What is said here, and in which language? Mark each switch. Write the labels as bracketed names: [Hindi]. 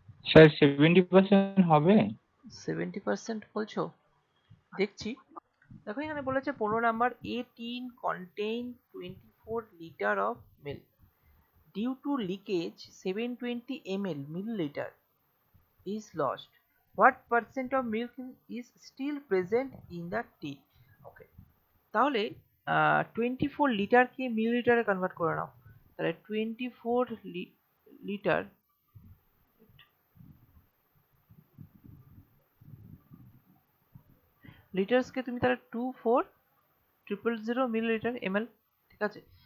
[Bangla] Sir 70% হবে। 70% বলছো, দেখছি। দেখো এখানে বলেছে [English] 15 number, a tin contain 24 litre of milk, due to leakage 720 ml milliliter is lost. What percent of milk is still present in the tin? [Bangla] Okay, তাহলে 24 লিটারকে মিলিলিটারে convert করে নাও। তাহলে 24 লিটার লিটার্সকে তুমি তাহলে 24,000 মিলিলিটার ml, ঠিক আছে।